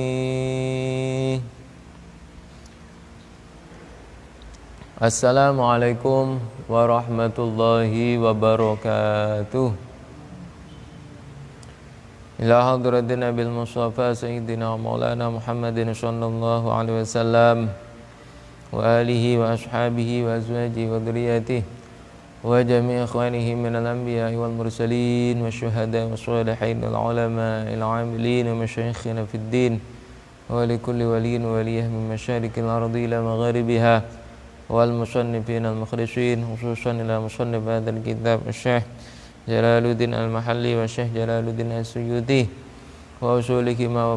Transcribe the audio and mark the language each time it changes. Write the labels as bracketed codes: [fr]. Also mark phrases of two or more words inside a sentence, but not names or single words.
[ar] السلام عليكم ورحمة الله وبركاته. إلى حضرة النبي المصطفى سيدنا مولانا محمد صلى الله عليه وسلم وآله وأصحابه وأزواجه وذرياته وجميع إخوانه من الأنبياء والمرسلين والشهداء و الصالحين والعلماء العاملين ومشايخنا في الدين ولكل ولي وولية من مشارق الأرض إلى مغاربها والمصنفين ال مخلصين خصوصا إلى مصنف هذا الكتاب الشيخ جلال الدين المحلي والشيخ جلال الدين السيوطي وأصولهما و